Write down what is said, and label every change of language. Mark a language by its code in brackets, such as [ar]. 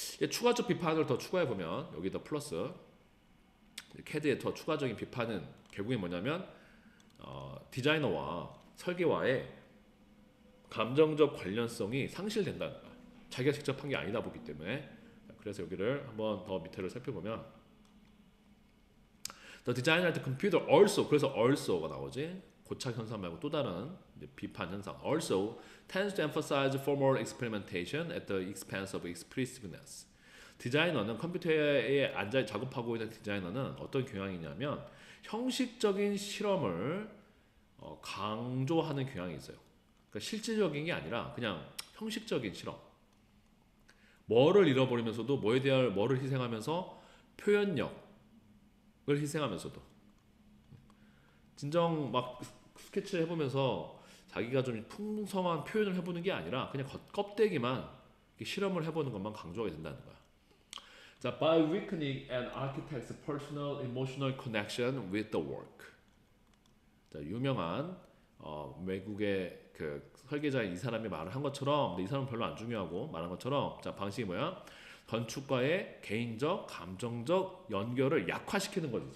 [ko] 추가적 비판을 더 추가해 보면 여기 더 플러스 CAD의 더 추가적인 비판은 결국에 뭐냐면 디자이너와 설계와의 감정적 관련성이 상실된다는 거야. 자기가 직접 한 게 아니다 보기 때문에. 그래서 여기를 한번 더 밑에를 살펴보면 [en] The designer at the computer also, [ko] 그래서 also가 나오지. 고착 현상 말고 또 다른 비판 현상. [en] Also tends to emphasize formal experimentation at the expense of expressiveness. [ko] 디자이너는 컴퓨터에 앉아 작업하고 있는 디자이너는 어떤 경향이냐면 형식적인 실험을 강조하는 경향이 있어요. 그러니까 실질적인 게 아니라 그냥 형식적인 실험. 뭐를 잃어버리면서도 뭐에 대한 뭐를 희생하면서 표현력을 희생하면서도 진정 막 스케치 해보면서 자기가 좀 풍성한 표현을 해보는 게 아니라 그냥 껍데기만 실험을 해보는 것만 강조하게 된다는 거야. [en] 자, by weakening an architect's personal emotional connection with the work. [ko] 자, 유명한 외국의 그 설계자인 이 사람이 말을 한 것처럼, 근데 이 사람은 별로 안 중요하고 말한 것처럼, 자, 방식이 뭐야? 건축가의 개인적, 감정적 연결을 약화시키는 거지.